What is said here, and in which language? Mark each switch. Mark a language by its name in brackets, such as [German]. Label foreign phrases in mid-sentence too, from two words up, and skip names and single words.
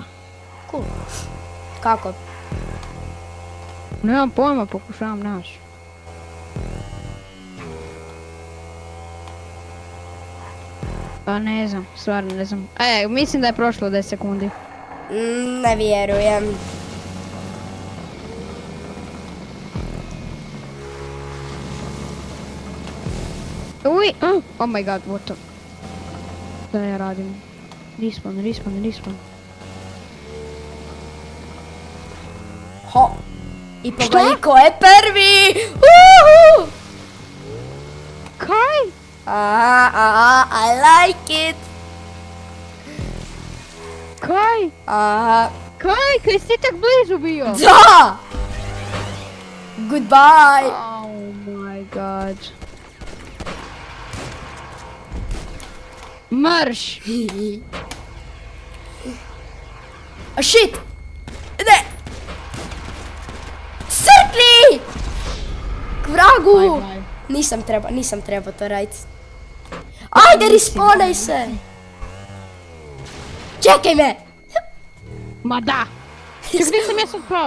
[Croatian] Cool. Kako? Nemam pojma, pokušavam naći. Pa ne znam, stvarno ne znam. Mislim da je prošlo 10 sekundi. Ne vjerujem. Uj! [English] Oh my god, what the... [Croatian] Da ja radim? Respawn. Ho! I pogodi ko je prvi! Uhu! Kaj? [English] I like it! [Croatian] Kaj? Aha. Kaj si tak blizu bio? Da! [English] Goodbye! Oh my god. Marš! A shit! [Croatian] Ne! Crkni! K vragu! Bye. Nisam trebao to radit. Ajde, respawnaj se! Čekaj me! Ma da! Ček, gdje sam ja sad pao?